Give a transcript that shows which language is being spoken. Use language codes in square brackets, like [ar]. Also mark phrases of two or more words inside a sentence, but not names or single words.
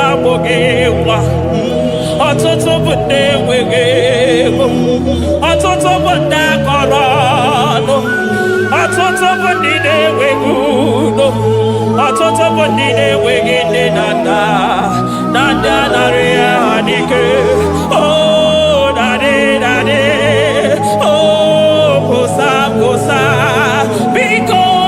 [ig] wogewa. Ọtụtụ bụ ndị enweghị ego. Ọtụtụ bụ ndị akọrọ ọnụ. Ọtụtụ bụ ndị na-enweghị udo. Ọtụtụ bụ ndị na-enweghị nne na nna. Na ndị anarị ya n'ike. [en] Oh, daddy, daddy. [ig] Oh, kosa, kosa. Biko.